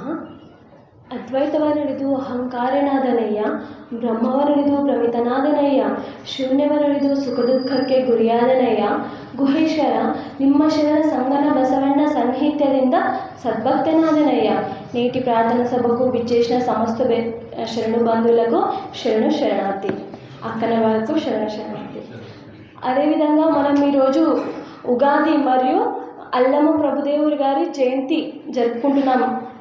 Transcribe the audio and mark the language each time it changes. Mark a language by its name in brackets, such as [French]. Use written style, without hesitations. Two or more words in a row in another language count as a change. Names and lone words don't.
[Kannada] ಅದ್ವೈತವನುಡಿದು ಅಹಂಕಾರನಾದನಯ್ಯ, ಬ್ರಹ್ಮವನುಡಿದು ಪ್ರಮಿತನಾದನಯ್ಯ, ಶೂನ್ಯವನುಡಿದು ಸುಖ ದುಃಖಕ್ಕೆ ಗುರಿಯಾದನಯ್ಯ. ಗುಹೇಶ್ವರ ನಿಮ್ಮ ಶರಣ ಸಂಗನ ಬಸವಣ್ಣ ಸಾನ್ನಿಧ್ಯದಿಂದ సద్భక్తనాదనయ్య. [Telugu] నేటి ప్రార్థన సభకు విచ్చేసిన సమస్త శరణు బంధువులకు శరణు శరణార్థి, అక్కన వారికి శరణు శరణార్థి. అదేవిధంగా మనం ఈరోజు ఉగాది మరియు అల్లము ప్రభుదేవుడు గారి జయంతి జరుపుకుంటున్నాము.